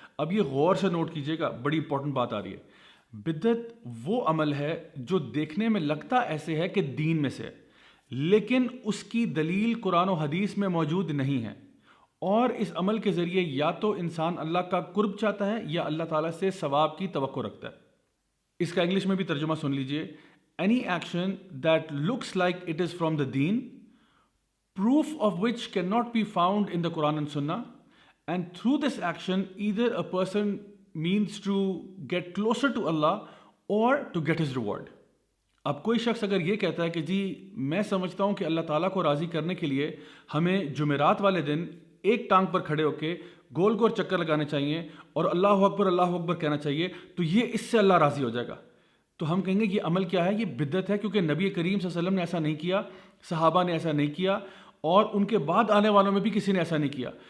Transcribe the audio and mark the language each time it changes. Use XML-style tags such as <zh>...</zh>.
<ur>اب یہ غور سے نوٹ کیجئے گا، بڑی امپورٹنٹ بات آ رہی ہے. بدعت وہ عمل ہے جو دیکھنے میں لگتا ایسے ہے کہ دین میں سے ہے، لیکن اس کی دلیل قرآن و حدیث میں موجود نہیں ہے، اور اس عمل کے ذریعے یا تو انسان اللہ کا قرب چاہتا ہے یا اللہ تعالیٰ سے ثواب کی توقع رکھتا ہے. اس کا انگلش میں بھی ترجمہ سن لیجئے.</ur> <en>Any action that looks like it is from the deen, proof of which cannot be found in the Quran and Sunnah, and through this action either a person means to get closer to Allah or to get his reward.</en> <ur>اب کوئی شخص اگر یہ کہتا ہے کہ جی میں سمجھتا ہوں کہ اللہ تعالیٰ کو راضی کرنے کے لیے ہمیں جمعرات والے دن ایک ٹانگ پر کھڑے ہو کے گول گول چکر لگانے چاہیے اور اللہ اکبر کہنا چاہیے تو یہ اس سے اللہ راضی ہو جائے گا، تو ہم کہیں گے یہ عمل کیا ہے؟ یہ بدعت ہے، کیونکہ نبی کریم صلی اللہ علیہ وسلم نے ایسا نہیں کیا، صحابہ نے ایسا نہیں کیا، اور ان کے بعد آنے والوں میں بھی کسی نے ایسا نہیں کیا.</ur>